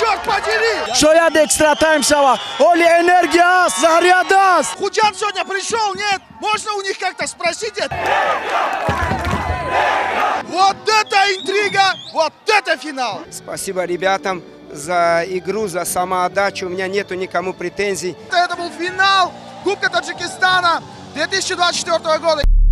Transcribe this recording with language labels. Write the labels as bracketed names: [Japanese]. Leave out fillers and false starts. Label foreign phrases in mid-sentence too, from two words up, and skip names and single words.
[Russian] подери! [Tajik] Шояд [English] extra time [Tajik] шава. Оли энергия, заряд аст. [Russian] Худжан сегодня пришел, нет? Можно у них как-то спросить это? Вот это интрига, вот это финал! Спасибо ребятам за игру, за самоотдачу. У меня нету никому претензий. Это был финал Кубка Таджикистана 2024 года.